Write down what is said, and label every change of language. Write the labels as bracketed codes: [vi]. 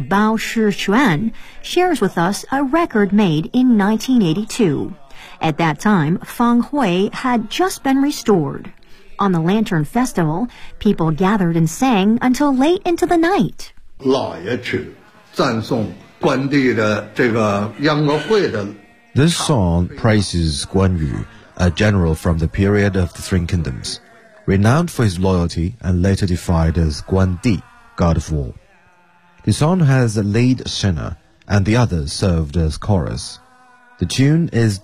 [en] Bao Shixuan, shares with us a record made in 1982. At that time, Fang Hui had just been restored. On the Lantern Festival, people gathered and sang until late into the night. [zh] 老爷曲赞颂关帝的这个秧歌会的 [en] This song praises Guan Yu, a general from the period of the Three Kingdoms, renowned for his loyalty and later defined as Guan Di, God of War. The song has a lead singer and the others served as chorus. The tune is